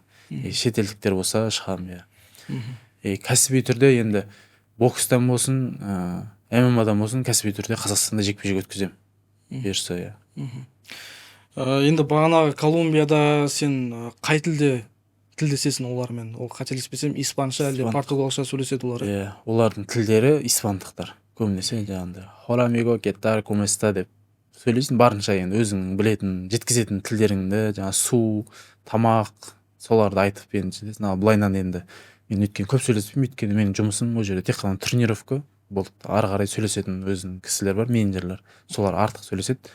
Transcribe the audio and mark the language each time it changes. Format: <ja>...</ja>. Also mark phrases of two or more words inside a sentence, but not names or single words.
<kk>Шетелдіктер болса шығамын. Кәсіби түрде енді бокстан болсын, ММАдан болсын, кәсіби түрде Қазақстанда жекпе-жек өткіземін. Бұйырса, иә. Енді бағанағы Колумбияда сен қай тілдесесің олармен? Ол қателеспесем испанша әлде португалша сөйлеседі олар? Иә, олардың тілдері испандықтар. Көбінесе жаңағындай</kk> <es>hola amigo, ¿qué tal, cómo está</es> <kk>деп сөйлейсің. Барынша енді өзің білетін, жеткізетін тілдеріңді, жаңа су, тамақ, соларды айтып енді былайынан енді мен өткен көп сөйлеспеймін, өйткені менің жұмысым ол жерде тек қана тренировка болды. Ары қарай сөйлесетін өзінің кісілер бар, менеджерлер. Солар артық сөйлеседі.</kk>